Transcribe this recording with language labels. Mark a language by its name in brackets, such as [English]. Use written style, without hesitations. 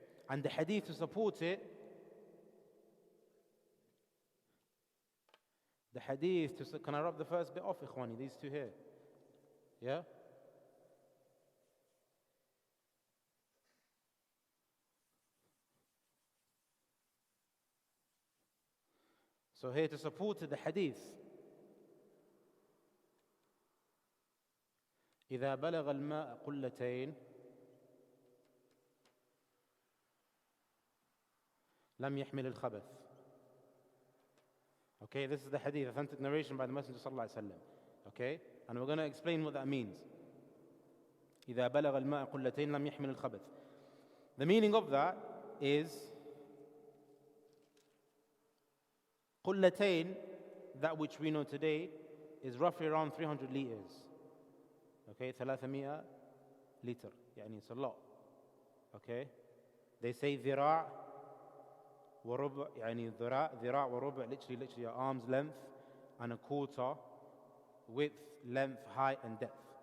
[English] And the hadith to support it, can I rub the first bit off, ikhwani? These two here. Yeah? So here to support the hadith. [Arabic] إذا بلغ الماء قلتين لم يحمل الخبث. [English] Okay, this is the hadith, authentic narration by the Messenger sallallahu alaihi wasallam. Okay, and we're going to explain what that means. [Arabic] إذا بلغ الماء قلتين لم يحمل الخبث. [English] The meaning of that is قلتين, that which we know today, is roughly around 300 liters. Okay, 300 liter. يعني it's a lot. Okay, they say [Arabic] ذراع وربع, يعني ذراع وربع, [English] literally arm's length and a quarter, width, length, height and depth.